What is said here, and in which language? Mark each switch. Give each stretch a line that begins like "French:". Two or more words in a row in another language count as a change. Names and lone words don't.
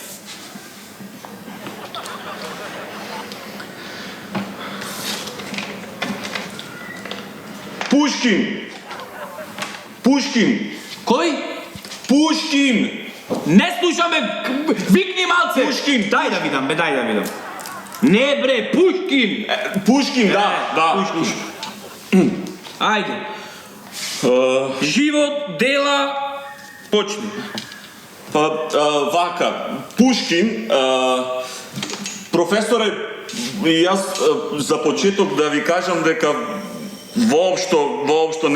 Macedonian: Пушкин. Кој? Пушкин. Не слушаме, викни малце. Пушкин. Дај да видам. Не бре, Пушкин. Пушкин, да. Пушкин. Ајде. Живот, дела, почни. Вака, Пушкин, професоре, јас за почеток да ви кажам дека воопшто